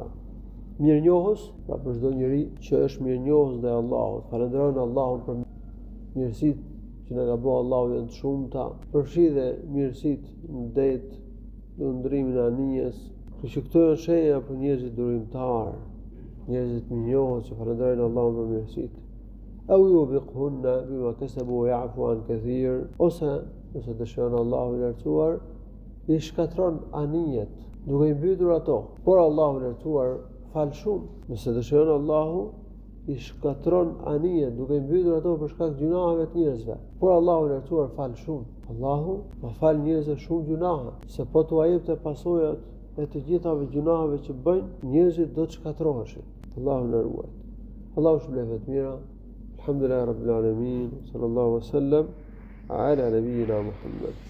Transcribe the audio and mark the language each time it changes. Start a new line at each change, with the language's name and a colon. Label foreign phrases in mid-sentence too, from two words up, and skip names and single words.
Albanian: Mirënjohës, pra për çdo njeri që është mirënjohës ndaj Allahut, falenderojnë Allahun për mirësitë që na ka bërë Allahu janë të shumta, përfshi dhe mirësitë në det, lundrimin e anijes. Kështu që këto janë shenja për njerëzit durimtar, njerëzit mirënjohës që falenderojnë Allahun për mirësitë.
Arabic: أو يوبقهن بما كسبوا ويعف عن كثير,
Albanian: ose nëse dëshiron Allahu i lartësuar, i shkatron anijet, duke i mbytur ato. Por Allahu i lartësuar fal shumë, nëse dëshiron Allahu i shkatron anijet, duke i mbytur ato për shkak të gjunaheve të njerëzve. Por Allahu i lartësuar fal shumë. Allahu ma fal njerëzve shumë gjunahe, se po t'u jepte pasojat e të gjithave gjunaheve që bëjnë, njerëzit do të shkatroheshin. Allahu na ruaj. Allahu shpëlef të mira.
Arabic: الحمد لله رب العالمين صلى الله عليه وسلم على نبينا محمد.